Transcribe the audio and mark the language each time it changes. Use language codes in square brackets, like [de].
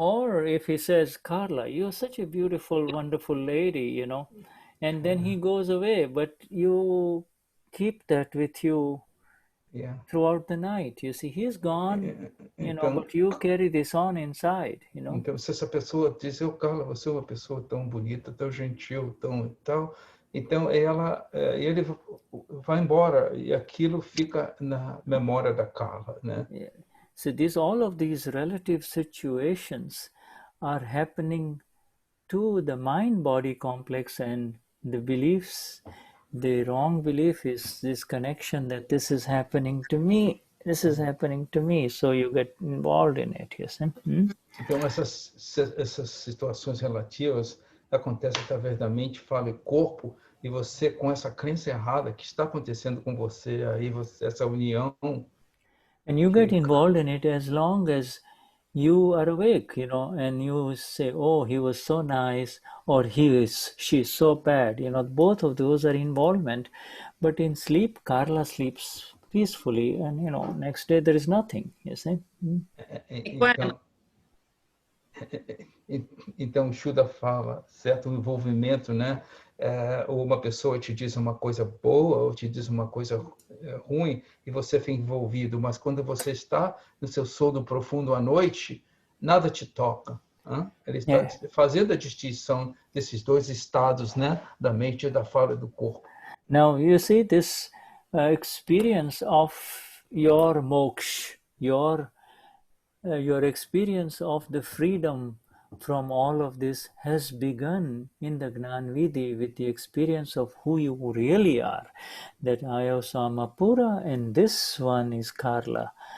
[en] Or if he says, Carla, you're such a beautiful, wonderful lady, you know, and then he goes away, but you keep that with you throughout the night. You see, he's gone, you know, but you carry this on inside, you know. [pt] Então, se essa pessoa diz, Carla, você é uma pessoa tão bonita, tão gentil, tão tal, então ele vai embora e aquilo fica na memória da Carla, né? [en] Yeah. So all of these relative situations are happening to the mind-body complex, and the beliefs, the wrong belief is this connection that this is happening to me, so you get involved in it, yes? [pt] Então, essas situações relativas acontecem através da mente, fala e corpo, e você, com essa crença errada que está acontecendo com você, aí essa união... [en] And you get involved in it as long as you are awake, you know, and you say, oh, he was so nice, or she's so bad, you know, both of those are involvement. But in sleep, Carla sleeps peacefully, and, you know, next day there is nothing, you see. [pt] Então, Shuddha fala, certo envolvimento, né? Ou uma pessoa te diz uma coisa boa, ou te diz uma coisa ruim, e você fica envolvido. Mas quando você está no seu sono profundo à noite, nada te toca. Hein? Ele está fazendo a distinção desses dois estados, né? Da mente e da fala e do corpo. [en] Now, you see this experience of your moksha, your experience of the freedom from all of this has begun in the Gnan Vidhi with the experience of who you really are, that I am Samapura and this one is Carla.